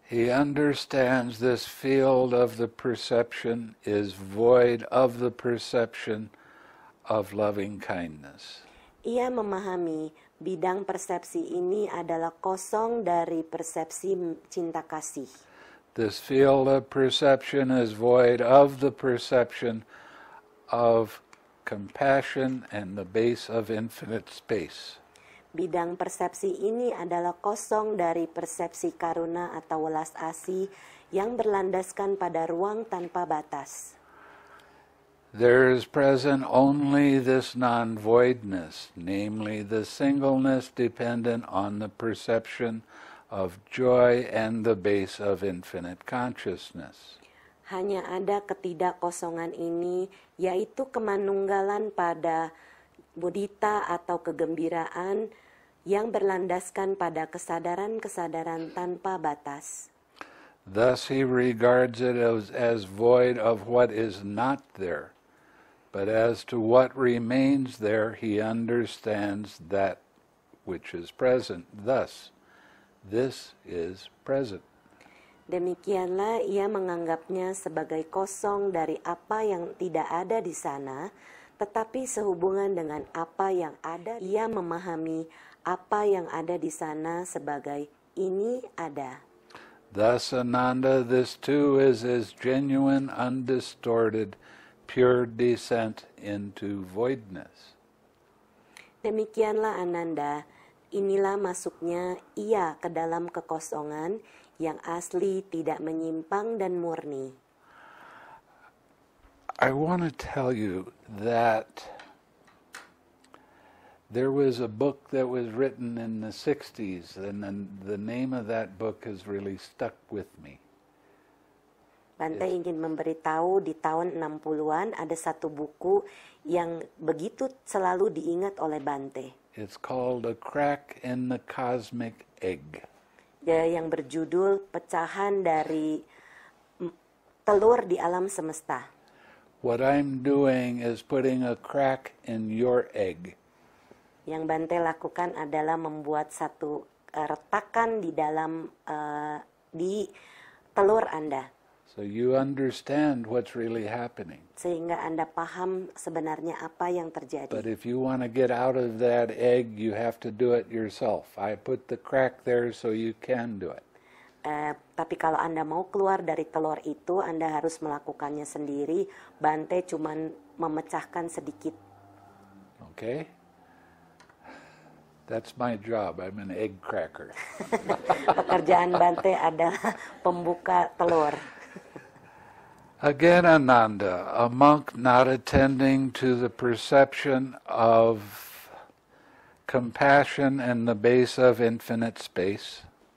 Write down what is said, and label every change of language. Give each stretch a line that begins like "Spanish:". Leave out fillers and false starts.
English: He understands this field of the perception is void of the perception of loving kindness.
Indonesian: Ia memahami bidang persepsi ini adalah kosong dari persepsi cinta kasih.
English: This field of perception is void of the perception of compassion and the base of infinite space.
Indonesian: Bidang persepsi ini adalah kosong dari persepsi karuna atau welas asih yang berlandaskan pada ruang tanpa batas.
English: There is present only this non-voidness, namely the singleness dependent on the perception of joy and the base of infinite consciousness.
Indonesian: Hanya ada ketidakkosongan ini, yaitu kemanunggalan pada mudita atau kegembiraan yang berlandaskan pada kesadaran-kesadaran tanpa batas.
English: Thus he regards it as void of what is not there, but as to what remains there he understands that which is present. Thus, this is present.
Indonesian: Demikianlah ia menganggapnya sebagai kosong dari apa yang tidak ada di sana, tetapi sehubungan dengan apa yang ada, ia memahami apa yang ada di sana sebagai ini ada.
English: Thus, Ananda, this too is as genuine, undistorted, pure descent into voidness.
Indonesian: Demikianlah Ananda, inilah masuknya ia ke dalam kekosongan yang asli, tidak menyimpang dan murni.
English: I want to tell you that there was a book that was written in the 60s, and the name of that book has really stuck with me.
Indonesian: Bante ingin memberitahu di tahun 60-an ada satu buku yang begitu selalu diingat oleh Bante.
English: It's called A Crack in the Cosmic Egg.
Indonesian: Yang berjudul Pecahan dari Telur di Alam Semesta.
English: What I'm doing is putting a crack in your egg.
Indonesian: Yang Bante lakukan adalah membuat satu retakan di dalam di telur Anda.
English: So you understand what's really happening.
Indonesian: Sehingga Anda paham sebenarnya apa yang terjadi.
English: But if you want to get out of that egg, you have to do it yourself. I put the crack there so you can do it.
Indonesian: Tapi kalau Anda mau keluar dari telur itu, Anda harus melakukannya sendiri. Bante cuman memecahkan sedikit.
English: Okay? That's my job. I'm an egg cracker.
Indonesian: Pekerjaan Bante adalah pembuka telur.
English: Again, Ananda, a monk not attending to the perception of compassion and the base of infinite space.